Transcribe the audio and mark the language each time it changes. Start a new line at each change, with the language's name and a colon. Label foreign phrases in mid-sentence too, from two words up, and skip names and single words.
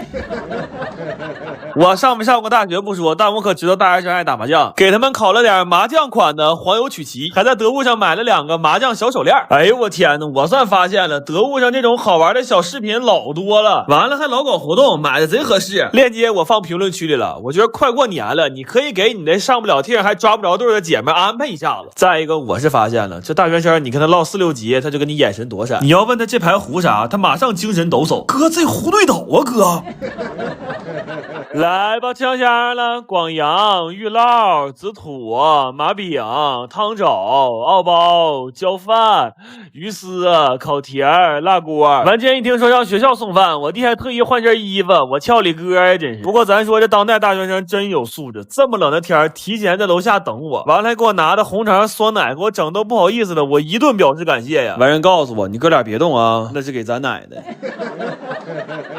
Chinese: 我上没上過大學不說，但我可知道大學生愛打麻將，給他們烤了點麻將款的黄油曲奇，還在得物上買了2個麻將小手鏈。哎呦我天哪，我算發現了，得物上這種好玩的小飾品老多了，完了還老搞活動，買的贼合適。鏈接我放評論區裡了，我覺得快過年了，你可以給你那上不了廳還抓不着對的姐妹安排一下子。再一個我是發现了，這大學生你跟他唠4、6集，他就跟你眼神躲閃，你要問他這盤胡啥，他馬上精神抖擻，哥這胡對倒啊哥。來吧，鏘鏘了，廣陽、玉烙、紫土、麻餅、湯肘、奧包、焦飯、魚絲、烤蹄兒、辣鍋。完今天一聽說讓學校送飯，我弟還特意換身衣服，我俏里哥呀，真是。不過咱說這當代大學生真有素質，這麼冷的天提前在樓下等我，完了還給我拿的紅腸酸奶，給我整都不好意思的，我一頓表示感謝呀。完人告訴我，你哥倆別動啊，那是給咱奶的。